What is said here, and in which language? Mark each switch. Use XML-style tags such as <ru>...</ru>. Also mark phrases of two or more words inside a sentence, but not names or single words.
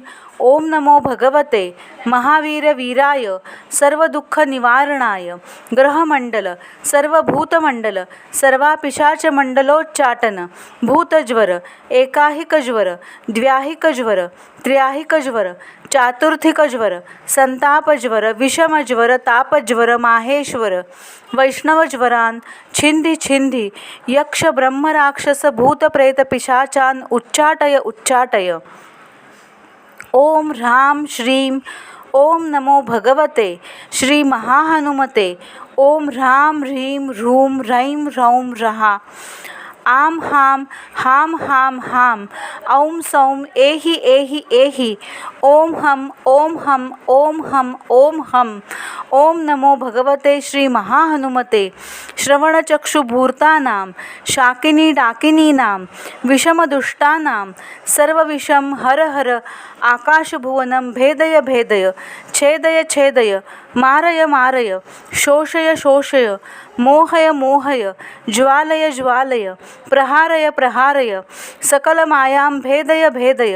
<sa>ओम नमो भगवते महावीर वीराय सर्व दुःख निवारणाय ग्रहमंडल सर्व भूतमंडल सर्वापिशाच मंडलोच्चाटन भूतज्वर एकाहिक ज्वर द्व्याहिक ज्वर त्र्याहिक ज्वर चातुर्थिक ज्वर संतापज्वर विषमज्वर तापज्वर माहेश्वर वैष्णवज्वरान छिंदी छिंदी यक्ष ब्रह्म राक्षस भूत प्रेत पिशाचान उच्चाटय उच्चाटय। ओम ह्रां श्रीं ओम नमो भगवते श्री महाहनुमते ओम ह्रां ह्रीं ह्रूं ह्रैं ह्रौं ह्रः आम हाम हाम हाम हाम औं सौं एहि एहि एहि ओम हम ओम हम ओम हम ओम हम। ओम नमो भगवते श्री महाहनुमते श्रवणचक्षुभूर्तानां शाकिनी डाकिनीनां विषमदुष्टानां सर्वविषम हर हर आकाशभुवनं भेदय भेदय छेदय छेदय मारय मारय शोषय शोषय मोहय मोहय ज्वालय ज्वालय प्रहारय प्रहारय सकलमायां भेदय भेदय।</sa>